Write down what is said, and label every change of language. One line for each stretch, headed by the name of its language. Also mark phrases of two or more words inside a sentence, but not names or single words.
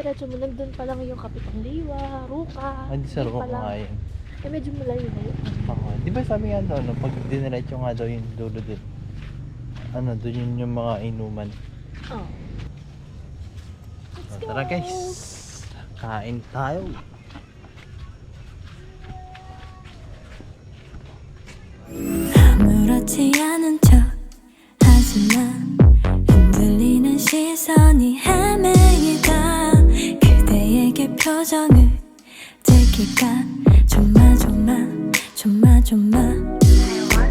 Filipino: Pag dinala-diretso mo, nandun pa lang yung Kapitang Liwa, Ruka. Hindi sa Yun Ruka pa lang. nga yun. Medyo malayo na yun. Di ba sabi nga doon, pag diniretso nga daw yung dulo din. Doon yun yung mga inuman. Oh. So, tara guys, kain tayo.
Korean: 아무렇지 않은 척 하지만 흔들리는 시선이 헤매이다 그대에게 표정을 들킬까 조마조마